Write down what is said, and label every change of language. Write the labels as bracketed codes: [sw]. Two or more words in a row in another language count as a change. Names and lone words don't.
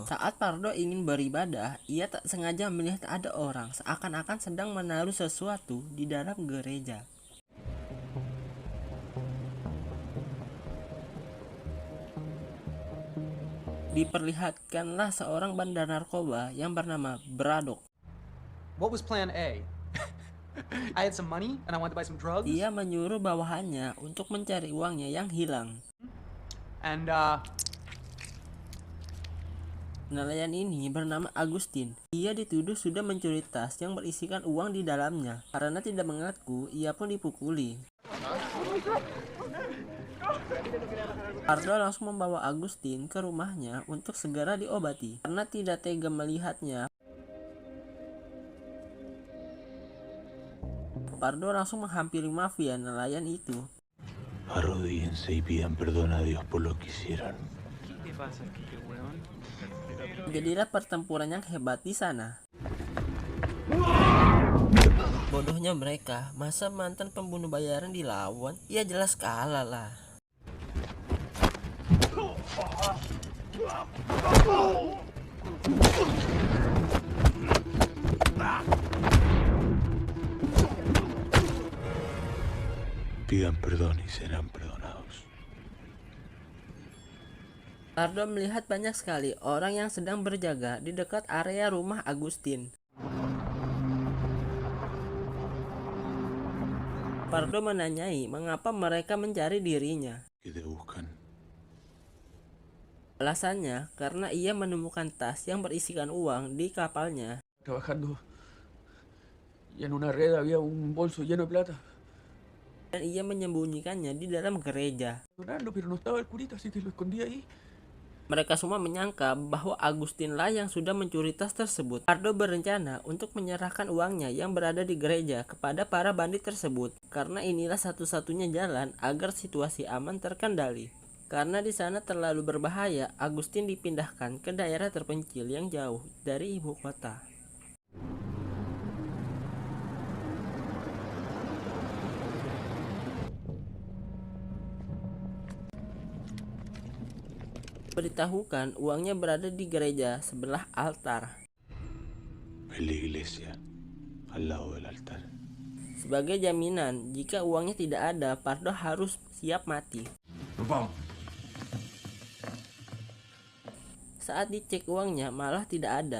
[id] Saat Pardo ingin beribadah, ia tak sengaja melihat ada orang seakan-akan sedang menaruh sesuatu di dalam gereja. Diperlihatkanlah seorang bandar narkoba yang bernama Braddock. [en] What was plan A? I had some money and I wanted to buy some drugs. [id] Ia menyuruh bawahannya untuk mencari uangnya yang hilang. And Nelayan ini bernama Agustin. Ia dituduh sudah mencuri tas yang berisikan uang di dalamnya. Karena tidak mengaku, ia pun dipukuli. Pardo langsung membawa Agustin ke rumahnya untuk segera diobati. Karena tidak tega melihatnya, Pardo langsung menghampiri mafia nelayan itu. [es] Arrodíllense y pidan perdón a Dios por lo que hicieron. [id] Jadilah pertempuran yang hebat di sana. Bodohnya mereka, masa mantan pembunuh bayaran dilawan? Ya jelas kalah lah. [es] Pidan perdón y serán perdonados. [id] Pardo melihat banyak sekali orang yang sedang berjaga di dekat area rumah Agustin. Pardo menanyai mengapa mereka mencari dirinya. [es] ¿Qué te buscan? [id] Alasannya karena ia menemukan tas yang berisikan uang di kapalnya. [es] Trabajando y en una red había un bolso lleno de plata. [id] dan ia menyembunyikannya di dalam gereja. [es] Perdonarlo, pero no estaba el curita, así que lo escondí ahí. [id] Mereka semua menyangka bahwa Agustin lah yang sudah mencuri tas tersebut. Pardo berencana untuk menyerahkan uangnya yang berada di gereja kepada para bandit tersebut, karena inilah satu-satunya jalan agar situasi aman terkendali. Karena di sana terlalu berbahaya, Agustin dipindahkan ke daerah terpencil yang jauh dari ibu kota. Beritahukan uangnya berada di gereja sebelah altar. [es] En la iglesia, al lado del altar. [id] Sebagai jaminan, jika uangnya tidak ada, Pardo harus siap mati. Vamos. Saat dicek uangnya malah tidak ada.